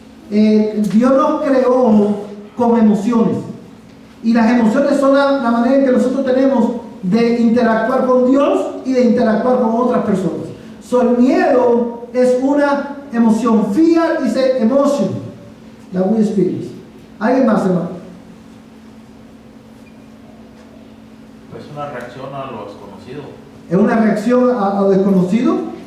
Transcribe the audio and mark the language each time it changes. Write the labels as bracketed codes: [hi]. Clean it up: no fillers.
[es] Dios nos creó con emociones. Y las emociones son la manera en que nosotros tenemos de interactuar con Dios y de interactuar con otras personas. El miedo es una emoción. [en] Fear is an emotion that we experience. [es] ¿Alguien más, hermano? Es una reacción a lo desconocido. Es una reacción a lo desconocido.